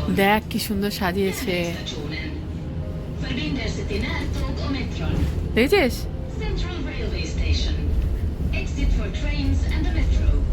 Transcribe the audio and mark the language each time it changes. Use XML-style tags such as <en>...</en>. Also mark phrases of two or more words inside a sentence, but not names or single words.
<bn>দেখ কি সুন্দর সাজিয়েছে,</bn> <sv>Stationen. Förbindelse till närtåg och metron.</sv> <bn>দেখেছিস?</bn> <en>Central Railway Station. Exit for trains and the metro.</en>